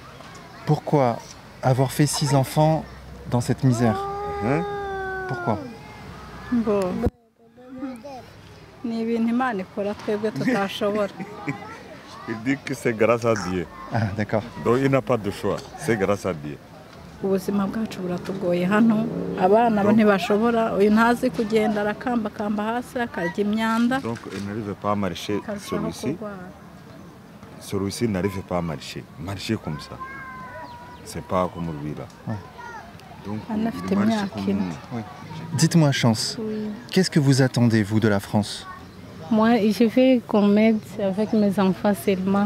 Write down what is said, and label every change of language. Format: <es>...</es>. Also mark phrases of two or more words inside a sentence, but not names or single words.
<fr>Pourquoi avoir fait 6 enfants dans cette misère? Hein? Pourquoi? Il dit que c'est grâce à Dieu. Ah, d'accord. Donc il n'a pas de choix, c'est grâce à Dieu.</fr> <rw>ubuzima bwacu buratugoye hano abana bo ntibashobora uyu ntazi kugenda arakambakamba hasi akarya imyanda.</rw> <fr>Donc il n'arrive pas à marcher celui-ci n'arrive pas à marcher comme ça, c'est pas comme lui là. Donc il marche comme... Oui. Dites-moi, Chance, oui. Qu'est-ce que vous attendez, vous, de la France? Moi, je veux qu'on m'aide avec mes enfants seulement.</fr>